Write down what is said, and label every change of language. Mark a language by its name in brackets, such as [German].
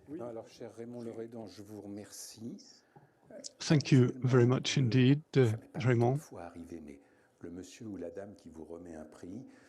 [French] Non, alors, cher Raymond Lerédan, je vous remercie. [English] Thank you very much indeed, Raymond. [French] Le monsieur ou la dame qui vous remet un prix.